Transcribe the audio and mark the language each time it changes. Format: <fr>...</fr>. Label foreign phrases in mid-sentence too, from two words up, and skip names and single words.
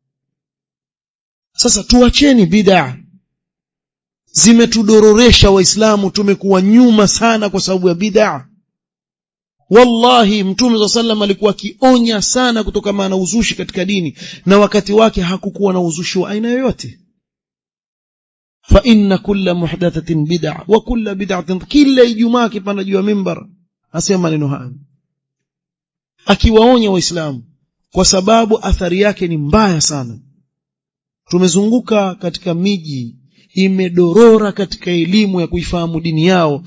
<sw>Sasa tuacheni bid'a. Zimetudororesha Waislamu, tumekuwa nyuma sana kwa sababu ya bid'a. Wallahi Mtume</sw> <ar>sallallahu alaihi wasallam</ar> <sw>alikuwa akionya sana kutokana na uzushi katika dini, na wakati wake hakukuwa na uzushi wa aina yoyote.</sw> <ar>Fa inna kulla muhdathatin bid'a wa kulla bid'atin,</ar> <sw>kila Ijumaa kipanda juu ya mimbar asema maneno haya akiwaonya Waislamu, kwa sababu athari yake ni mbaya sana. Tumezunguka katika miji imedorora katika elimu ya kuifahamu dini yao.</sw>